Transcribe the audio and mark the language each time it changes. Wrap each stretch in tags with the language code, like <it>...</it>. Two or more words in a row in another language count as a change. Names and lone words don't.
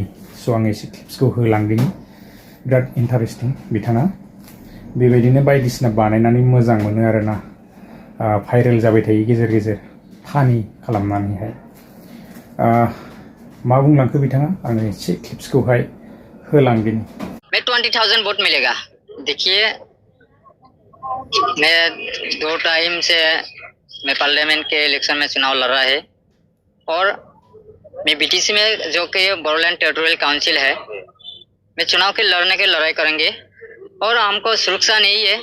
<brx>स' आं एसे क्लिप्सखौ होलांदिनि। बिराद इन्टारेस्टिं बिथाङा बेबायदिनो बायदिसिना बानायनानै मोजां मोनो आरोना। भाइरेल जाबाय थायो गेजेर गेजेर फानि खालामनानैहाय। मा बुंलांखो बिथाङा आङो एसे क्लिप्सखौहाय होलांदिनि।</brx> <hi>मैं 20,000 वोट मिलेगा। देखिए मैं 2 टाइम से मैं पार्लियामेंट के इलेक्शन में चुनाव लड़ रहा है और मैं बीटीसी में जो कि बोडोलैंड टेरिटोरियल काउंसिल है, मैं चुनाव के लड़ने के लड़ाई करेंगे और हमको सुरक्षा नहीं है।</hi>